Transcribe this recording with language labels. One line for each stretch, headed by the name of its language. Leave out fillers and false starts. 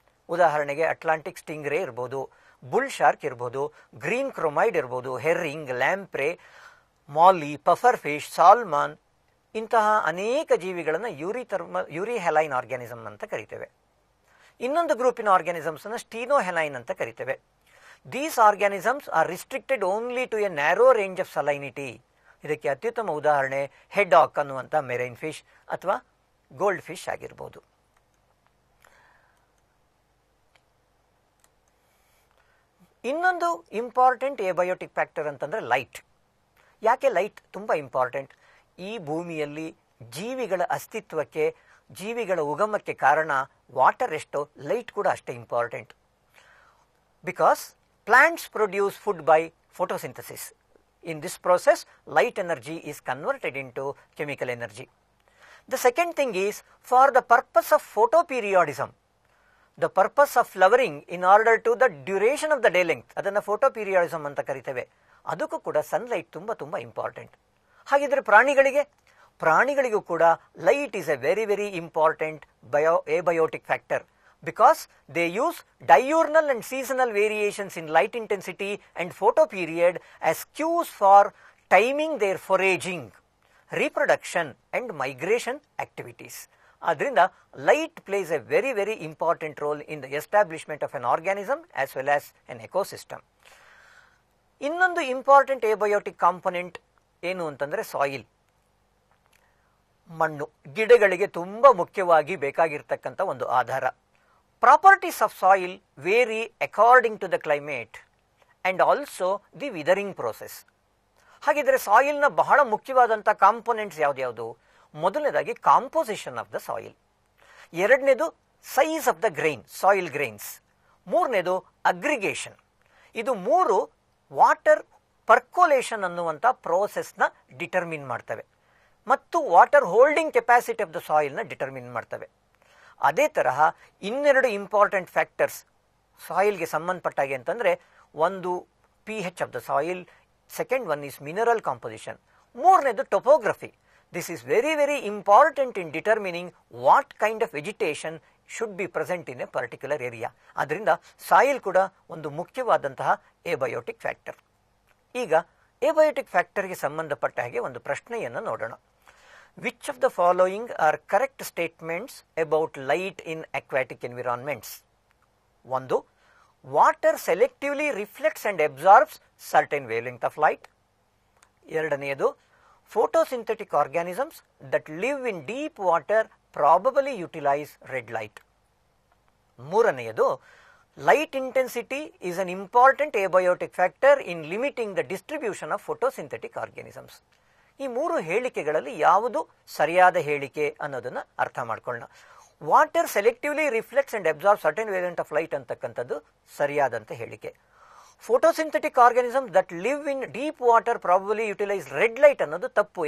Kannada: ಉದಾಹರಣೆಗೆ ಅಟ್ಲಾಂಟಿಕ್ ಸ್ಟಿಂಗ್ರೇ ಇರ್ಬೋದು, bull shark ಇರ್ಬೋದು, ಗ್ರೀನ್ ಕ್ರೊಮೈಡ್ ಇರ್ಬೋದು, ಹೆರ್ರಿಂಗ್, ಲ್ಯಾಂಪ್ರೆ, ಮಾಲಿ, ಪಫರ್ ಫಿಶ್, ಸಾಲ್ಮಾನ್, ಇಂತಹ ಅನೇಕ ಜೀವಿಗಳನ್ನು ಯೂರಿಹ್ಯಾಲೈನ್ ಆರ್ಗ್ಯಾನಿಸಮ್ ಅಂತ ಕರಿತೇವೆ. ಇನ್ನೊಂದು ಗ್ರೂಪಿನ ಆರ್ಗ್ಯಾನಿಸಮ್ಸ್ ಅನ್ನು ಸ್ಟೀನೋಹೆಲೈನ್ ಅಂತ ಕರಿತೇವೆ.
English: These organisms are restricted only to a narrow range of salinity.
Kannada: ಇದಕ್ಕೆ ಅತ್ಯುತ್ತಮ ಉದಾಹರಣೆ ಹೆಡ್ಹಾಕ್ ಅನ್ನುವಂಥ ಮೆರೈನ್ ಫಿಶ್ ಅಥವಾ ಗೋಲ್ಡ್ ಫಿಶ್ ಆಗಿರ್ಬೋದು. ಇನ್ನೊಂದು ಇಂಪಾರ್ಟೆಂಟ್ ಏಬಯೋಟಿಕ್ ಫ್ಯಾಕ್ಟರ್ ಅಂತಂದರೆ ಲೈಟ್. ಯಾಕೆ ಲೈಟ್ ತುಂಬ ಇಂಪಾರ್ಟೆಂಟ್? ಈ ಭೂಮಿಯಲ್ಲಿ ಜೀವಿಗಳ ಅಸ್ತಿತ್ವಕ್ಕೆ, ಜೀವಿಗಳ ಉಗಮಕ್ಕೆ ಕಾರಣ ವಾಟರ್ ಎಷ್ಟೋ, ಲೈಟ್ ಕೂಡ ಅಷ್ಟೇ important.
English: Because plants produce food by photosynthesis. In this process, light energy is converted into chemical energy. The second thing is, for the purpose of photoperiodism, the purpose of flowering in order to the duration of the day length,
Kannada: ಅದನ್ನು photoperiodism ಅಂತ ಕರಿತೇವೆ. ಅದಕ್ಕೂ ಕೂಡ sunlight ತುಂಬ ತುಂಬ important. ಹಾಗಿದ್ರೆ ಪ್ರಾಣಿಗಳಿಗೂ ಕೂಡ
English: Light is a very very important abiotic factor. Because they use diurnal and seasonal variations in light intensity and photoperiod as cues for timing their foraging, reproduction and migration activities. Adrinda light plays a very very important role in the establishment of an organism as well as an ecosystem.
Kannada: ಇನ್ನೊಂದು important abiotic component ಏನು ಅಂತಂದರೆ soil, ಮಣ್ಣು. ಗಿಡಗಳಿಗೆ ತುಂಬ ಮುಖ್ಯವಾಗಿ ಬೇಕಾಗಿರ್ತಕ್ಕಂಥ ಒಂದು ಆಧಾರ.
English: Properties of soil vary according to the climate and also the withering process.
Kannada: ಹಾಗಿದ್ರೆ ಸಾಯಿಲ್ನ ಬಹಳ ಮುಖ್ಯವಾದಂಥ ಕಾಂಪೊನೆಂಟ್ಸ್ ಯಾವ್ದು? ಮೊದಲನೇದಾಗಿ ಕಾಂಪೋಸಿಷನ್ ಆಫ್ ದ ಸಾಯಿಲ್, ಎರಡನೇದು size of the grain, soil grains, ಮೂರನೇದು ಅಗ್ರಿಗೇಷನ್. ಇದು ಮೂರು ವಾಟರ್ ಪರ್ಕೋಲೇಷನ್ ಅನ್ನುವಂಥ ಪ್ರೋಸೆಸ್ನ ಡಿಟರ್ಮಿನ್ ಮಾಡ್ತವೆ ಮತ್ತು water holding capacity of the ಸಾಯಿಲ್ನ determine ಮಾಡ್ತವೆ. ಅದೇ ತರಹ ಇನ್ನೆರಡು ಇಂಪಾರ್ಟೆಂಟ್ ಫ್ಯಾಕ್ಟರ್ಸ್ ಸಾಯಿಲ್ಗೆ ಸಂಬಂಧಪಟ್ಟಾಗೆ ಅಂತಂದರೆ, ಒಂದು pH of the soil, second one is mineral composition, ಮೂರನೇದು topography.
English: This is very very important in determining what kind of vegetation should be present in a particular area.
Kannada: ಆದ್ದರಿಂದ soil ಕೂಡ ಒಂದು ಮುಖ್ಯವಾದಂತಹ abiotic factor. ಈಗ abiotic ಫ್ಯಾಕ್ಟರ್ಗೆ ಸಂಬಂಧಪಟ್ಟ ಹಾಗೆ ಒಂದು ಪ್ರಶ್ನೆಯನ್ನು ನೋಡೋಣ.
English: Which of the following are correct statements about light in aquatic environments? ಒಂದು, water selectively reflects and absorbs certain wavelength of light. ಎರಡನೆಯದು, photosynthetic organisms that live in deep water probably utilize red light. ಮೂರನೆಯದು, light intensity is an important abiotic factor in limiting the distribution of photosynthetic organisms.
Kannada: ಈ ಮೂರು ಹೇಳಿಕೆಗಳಲ್ಲಿ ಯಾವುದು ಸರಿಯಾದ ಹೇಳಿಕೆ ಅನ್ನೋದನ್ನು ಅರ್ಥ ಮಾಡ್ಕೊಳ್ಳೋಣ.
English: water selectively reflects and absorb certain variant of light
Kannada: ಅಂತಕ್ಕಂಥದ್ದು ಸರಿಯಾದಂಥ ಹೇಳಿಕೆ.
English: photosynthetic organism that live in deep water probably utilise red light
Kannada: ಅನ್ನೋದು ತಪ್ಪು.